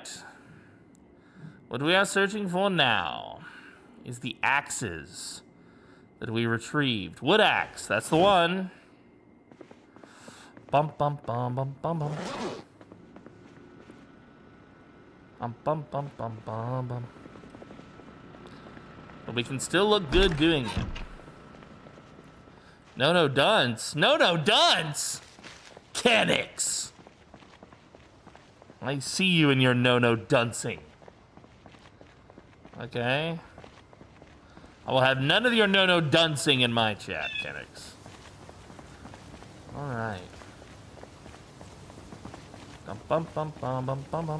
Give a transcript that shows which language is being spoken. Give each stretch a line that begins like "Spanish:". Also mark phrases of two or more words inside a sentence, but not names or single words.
English: What we are searching for now is the axes that we retrieved. Wood axe, that's the one. Bum bum bum bum bum bum. Bum bum bum bum bum bum. But we can still look good doing it. No dunce. No dunce! Canix! I see you in your no duncing. Okay. I will have none of your no duncing in my chat, Kenix. Alright. Bum, bum, bum, bum, bum, bum.